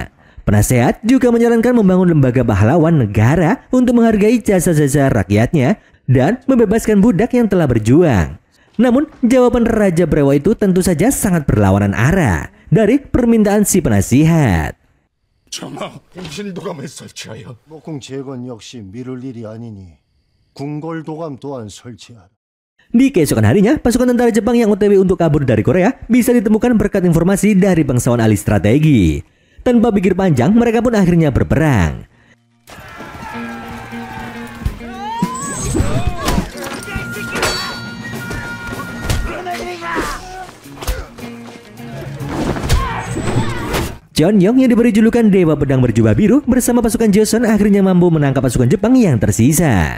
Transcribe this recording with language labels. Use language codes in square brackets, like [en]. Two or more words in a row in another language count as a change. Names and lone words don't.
[id] Penasehat juga menyarankan membangun lembaga pahlawan negara untuk menghargai jasa-jasa rakyatnya dan membebaskan budak yang telah berjuang. Namun, jawaban Raja Brewa itu tentu saja sangat berlawanan arah dari permintaan si penasihat. [ko] 전하, 공신도감을 설치하여 목궁 재건 역시 미룰 일이 아니니 궁궐도감 또한 설치하라. [id] Di keesokan harinya, pasukan tentara Jepang yang OTW untuk kabur dari Korea bisa ditemukan berkat informasi dari bangsawan ahli strategi. Tanpa pikir panjang, mereka pun akhirnya berperang. Cheonyong yang diberi julukan Dewa Pedang Berjubah Biru bersama pasukan Joseon akhirnya mampu menangkap pasukan Jepang yang tersisa.